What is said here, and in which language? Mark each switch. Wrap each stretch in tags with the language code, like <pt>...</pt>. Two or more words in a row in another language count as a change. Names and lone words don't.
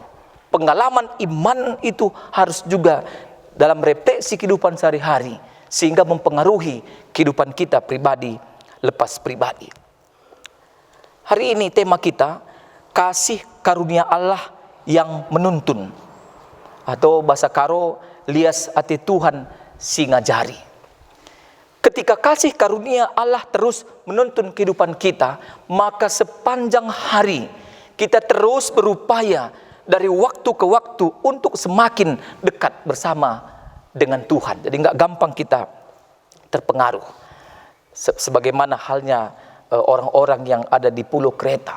<id>Pengalaman iman itu harus juga dalam refleksi kehidupan sehari-hari, sehingga mempengaruhi kehidupan kita pribadi lepas pribadi. Hari ini tema kita, kasih karunia Allah yang menuntun, atau bahasa Karo,</id> <btx>lias ati Tuhan singajari.</btx> <id>Ketika kasih karunia Allah terus menuntun kehidupan kita, maka sepanjang hari kita terus berupaya dari waktu ke waktu untuk semakin dekat bersama dengan Tuhan. Jadi nggak gampang kita terpengaruh. Sebagaimana halnya orang-orang yang ada di Pulau Kreta.</id>